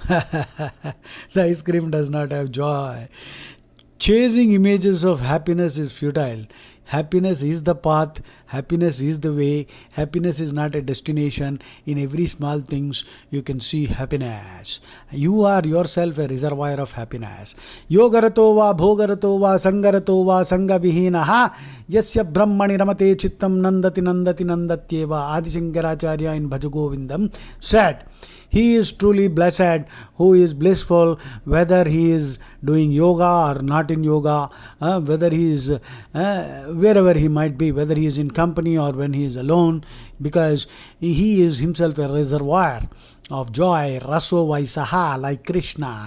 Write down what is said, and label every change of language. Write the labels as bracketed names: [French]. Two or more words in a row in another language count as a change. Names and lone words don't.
[English] The ice cream does not have joy. Chasing images of happiness is futile. Happiness is the path, happiness is the way, happiness is not a destination. In every small things you can see happiness. You are yourself a reservoir of happiness. [Sanskrit] योगरतो वा भोगरतो वा सङ्गरतो वा सङ्गविहीनः यस्य ब्रह्मणि रमते चित्तं नन्दति नन्दति नन्दत्येव. [English] Adi Shankaracharya in Bhajagovindam said, he is truly blessed who is blissful, whether he is doing yoga or not in yoga, whether he is wherever he might be, whether he is in company or when he is alone. because he is himself a reservoir of joy, [Sanskrit] रसो वै सः, [English] like Krishna.